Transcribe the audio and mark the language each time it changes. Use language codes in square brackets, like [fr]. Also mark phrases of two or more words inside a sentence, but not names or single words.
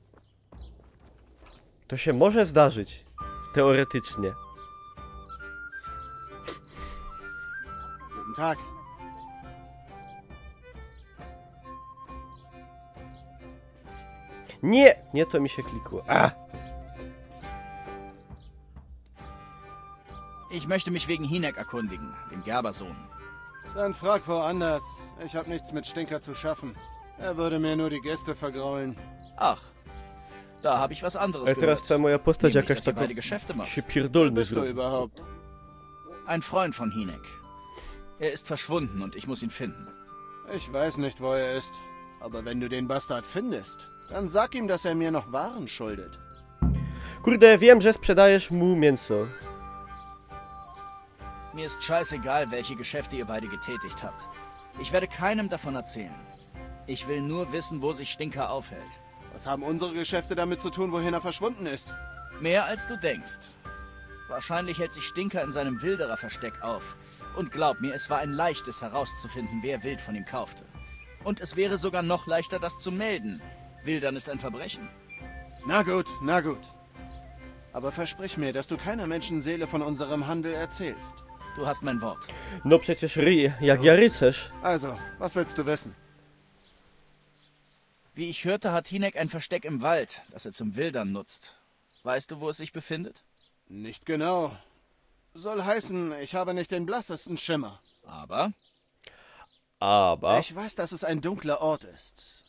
[pl] To się może zdarzyć. Teoretycznie. [de] Guten Tag. [pl] Nie! Nie to mi się klikło. [de] Ich möchte mich wegen Hinek erkundigen, dem Gerbersohn. Dann frag woanders. Ich habe nichts mit Stinker zu schaffen. Er würde mir nur die Gäste vergraulen. Ach, da habe ich was anderes [pl] Ale teraz ta moja postać [de] Nämlich, [pl] jakaś [de] dass ihr [pl] taka [de] beide Geschäfte macht. [pl] się pierdolny [de] Bist du [pl] zrobi. [de] überhaupt? Ein Freund von Hinek. Er ist verschwunden und ich muss ihn finden. Ich weiß nicht, wo er ist. Aber wenn du den Bastard findest, dann sag ihm, dass er mir noch Waren schuldet. [pl] Kurde, wiem, że sprzedajesz mu mięso. [de] Mir ist scheißegal, welche Geschäfte ihr beide getätigt habt. Ich werde keinem davon erzählen. Ich will nur wissen, wo sich Stinker aufhält. Was haben unsere Geschäfte damit zu tun, wohin er verschwunden ist? Mehr als du denkst. Wahrscheinlich hält sich Stinker in seinem Wildererversteck auf. Und glaub mir, es war ein leichtes herauszufinden, wer Wild von ihm kaufte. Und es wäre sogar noch leichter, das zu melden. Wildern ist ein Verbrechen. Na gut, na gut. Aber versprich mir, dass du keiner Menschenseele von unserem Handel erzählst. Du hast mein Wort. [pl] No przecież ryj, jak ja rycerz. [de] Also, was willst du wissen? Wie ich hörte, hat Hinek ein Versteck im Wald, das er zum Wildern nutzt. Weißt du, wo es sich befindet? Nicht genau. Soll heißen, ich habe nicht den blassesten Schimmer. Aber? Ich weiß, dass es ein dunkler Ort ist.